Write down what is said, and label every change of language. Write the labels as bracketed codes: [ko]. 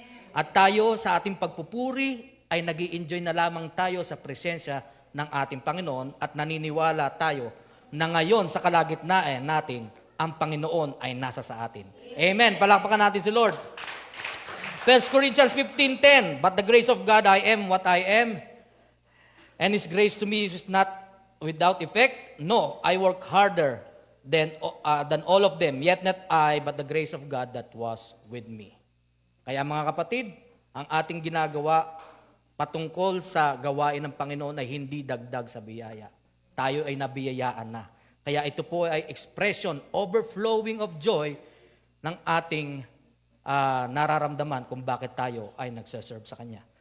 [tl] At tayo sa ating pagpupuri ay nag-i-enjoy na lamang tayo sa presensya ng ating Panginoon at naniniwala tayo na ngayon sa kalagitnaan natin, ang Panginoon ay nasa sa atin. Amen. Palakpakan natin si Lord. [en] 1 Corinthians 15:10, but the grace of God, I am what I am, and His grace to me is not without effect. No, I work harder than all of them, yet not I, but the grace of God that was with me. [tl] Kaya mga kapatid, ang ating ginagawa patungkol sa gawain ng Panginoon ay hindi dagdag sa biyaya. Tayo ay nabiyayaan na. Kaya ito po ay expression, [en] overflowing of joy [tl] ng ating nararamdaman kung bakit tayo ay nagsaserve sa Kanya.